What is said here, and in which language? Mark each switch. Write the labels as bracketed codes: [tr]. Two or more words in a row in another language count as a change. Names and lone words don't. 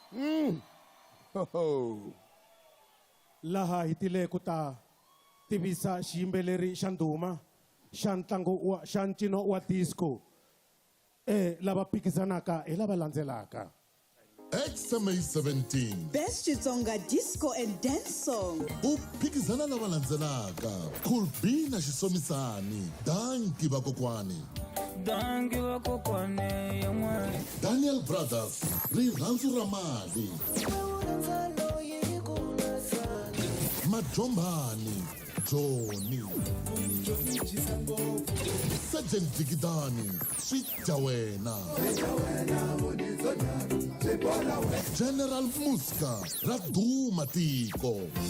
[ts] Laha hi tile ku ta tivisa xiyimbeleri xa ndhuma xa ntlangu xa ncino wa disco. Lava phikizanaka hi lava landzelaka. XMA 17 [en] Best Xitsonga disco and dance song. [ts] uphikizana lava landzelaka Khulbina Xisomisani, Danki Vakokwani, Daniel Brothers, Rirhandzu ra Mali, Majombani, Johnny, Sergeant Digidani, Sweet Jawena, General Muska, Raduma Tiko,